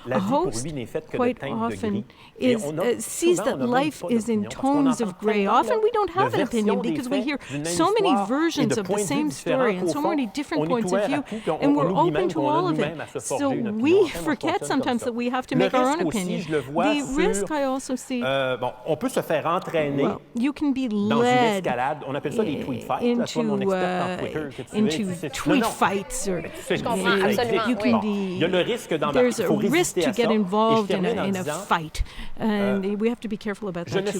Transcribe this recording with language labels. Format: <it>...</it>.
<en>A host quite often sees that life is in tones of gray. Often we don't have an opinion because we hear so many versions of the same story and so many different points of view, and we're open to all of it. So we forget sometimes that we have to make our own opinion. The risk I also see,</en> <fr>on peut se faire entraîner</fr> <en>you can be</en> <fr>dans une</fr> <en>led</en> <fr>escalade. On appelle ça des tweet fights.</fr> <en>into tweet fights, or you can be.</en> <fr>Il y a le risque</fr> <en>There's a risk to get involved in a fight, and we have to be careful about that too.</en>